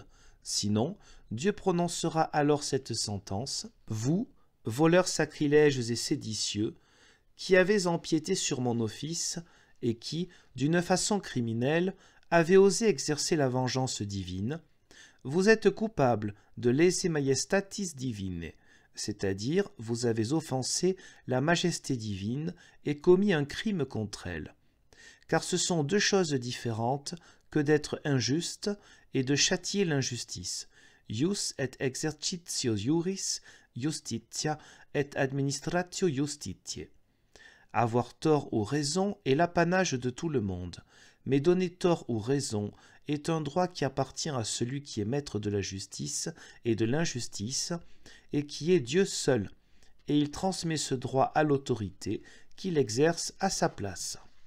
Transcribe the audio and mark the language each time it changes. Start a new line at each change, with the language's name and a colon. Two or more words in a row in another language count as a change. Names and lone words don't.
French: Sinon, Dieu prononcera alors cette sentence. Vous, voleurs sacrilèges et séditieux, qui avez empiété sur mon office et qui, d'une façon criminelle, avez osé exercer la vengeance divine, vous êtes coupables de
Latin: lese majestatis divinae,
French: c'est-à-dire vous avez offensé la majesté divine et commis un crime contre elle. Car ce sont deux choses différentes que d'être injuste et de châtier l'injustice.
Latin: Ius et exercitio iuris, justitia et administratio justitiae.
French: Avoir tort ou raison est l'apanage de tout le monde, mais donner tort ou raison est un droit qui appartient à celui qui est maître de la justice et de l'injustice, et qui est Dieu seul, et il transmet ce droit à l'autorité qu'il exerce à sa place.